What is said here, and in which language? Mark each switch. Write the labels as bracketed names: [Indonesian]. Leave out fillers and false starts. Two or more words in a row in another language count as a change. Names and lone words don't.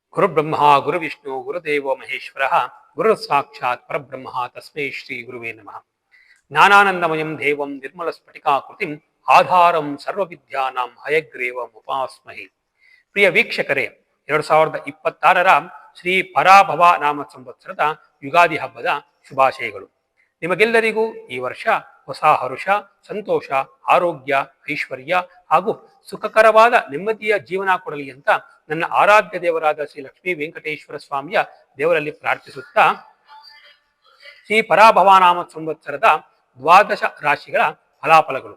[Sanskrit] ಗುರುಬ್ರಹ್ಮ ಗುರುವಿಷ್ಣು ಗುರುದೇವೋ ಮಹೇಶ್ವರ ಗುರು ಸಾಕ್ಷಾತ್ ಪರಬ್ರಹ್ಮ ತಸ್ಮೈ ಶ್ರೀ ಗುರುವೇ ನಮಃ. ಜ್ಞಾನಾನಂದಮಯಂ ದೇವಂ ನಿರ್ಮಲ ಸ್ಫಟಿಕಾಕೃತಿಂ ಆಧಾರಂ ಸರ್ವವಿದ್ಯಾನಾಂ ಹಯಗ್ರೀವಂ ಉಪಾಸ್ಮಹೇ. [Kannada] ಪ್ರಿಯ ವೀಕ್ಷಕರೇ, 2026ರ ಶ್ರೀ ಪರಾಭವ ನಾಮ ಸಂವತ್ಸರದ ಯುಗಾದಿ ಹಬ್ಬದ ಶುಭಾಶಯಗಳು. ನಿಮಗೆಲ್ಲರಿಗೂ ಈ ವರ್ಷ ಹೊಸ ಹರುಷ, ಸಂತೋಷ, ಆರೋಗ್ಯ, ಐಶ್ವರ್ಯ ಹಾಗೂ ಸುಖಕರವಾದ ನೆಮ್ಮದಿಯ ಜೀವನ ಕೊಡಲಿ ಅಂತ ನನ್ನ ಆರಾಧ್ಯ ದೇವರಾದ ಶ್ರೀ ಲಕ್ಷ್ಮೀ ವೆಂಕಟೇಶ್ವರ ಸ್ವಾಮಿಯ ದೇವರಲ್ಲಿ ಪ್ರಾರ್ಥಿಸುತ್ತಾ, ಶ್ರೀ ಪರಾಭವನಾಮ ಸಂವತ್ಸರದ ದ್ವಾದಶ ರಾಶಿಗಳ ಫಲಾಫಲಗಳು.